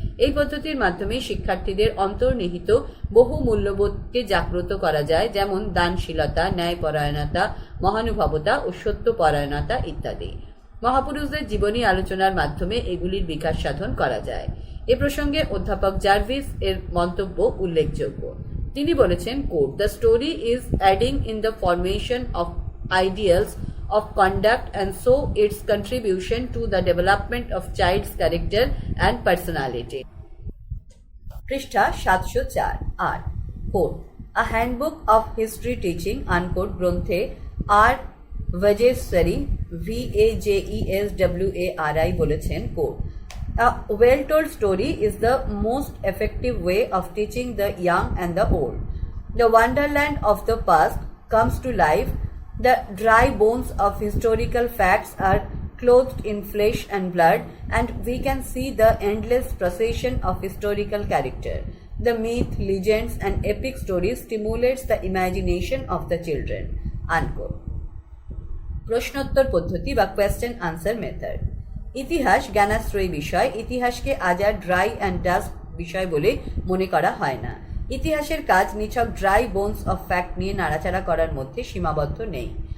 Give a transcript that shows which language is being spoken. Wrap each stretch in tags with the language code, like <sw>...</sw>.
<bn>এই পদ্ধতির মাধ্যমে শিক্ষার্থীদের অন্তর্নিহিত বহু মূল্যবোধকে জাগ্রত করা যায়, যেমন দানশীলতা, ন্যায়পরায়ণতা, মহানুভবতা ও সত্যপরায়ণতা ইত্যাদি। মহাপুরুষদের জীবনী আলোচনার মাধ্যমে এগুলির বিকাশ সাধন করা যায়। এ প্রসঙ্গে অধ্যাপক জার্ভিস এর মন্তব্য উল্লেখযোগ্য। তিনি বলেছেন, coat,</bn> <en>The story is adding in the formation of ideals of conduct and so its contribution to the development of child's character and personality.</en> <bn>পৃষ্ঠা 704। 8. Coat, A Handbook of History Teaching, unquote, গ্রন্থে আর ভাজেশ্বরী VAJESWARI বলেছেন, coat,</bn> <en>A well-told story is the most effective way of teaching the young and the old. The wonderland of the past comes to life. The dry bones of historical facts are clothed in flesh and blood, and we can see the endless procession of historical character. The myth, legends, and epic stories stimulates the imagination of the children. Unquote.</en> <bn>প্রশ্নোত্তর পদ্ধতি বা</bn> <en>Question answer method.</en> <bn>ইতিহাস জ্ঞানাশ্রয়ী বিষয়। ইতিহাসকে আজ আর</bn> <en>dry and dust</en> <bn>বিষয় বলে মনে করা হয় না। ইতিহাসের কাজ নিছক</bn> <en>dry bones of fact</en> <bn>নিয়ে নাড়াচাড়া করার মধ্যে সীমাবদ্ধ নেই।</bn>